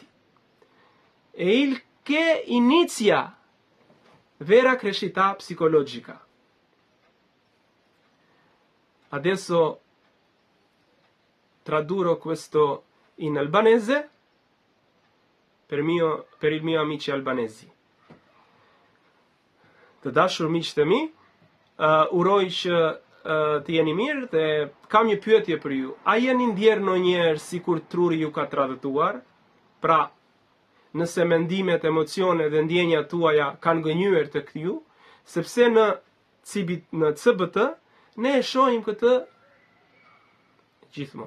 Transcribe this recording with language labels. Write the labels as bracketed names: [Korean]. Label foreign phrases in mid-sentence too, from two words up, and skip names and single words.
[Italian] E il che inizia vera crescita psicologica. Adesso tradurrò questo in albanese per il mio amici albanesi. [Albanian] Të dashur miqtë e mi, uroj që të jeni mirë dhe kam një pyetje për ju. A jeni ndjerë ndonjëherë sikur truri ju ka tradhtuar? Pra, nëse mendimet, emocionet dhe ndjenjat tuaja kanë gënjur tek ju, sepse në CBT ne e shohim këtë gjithmonë.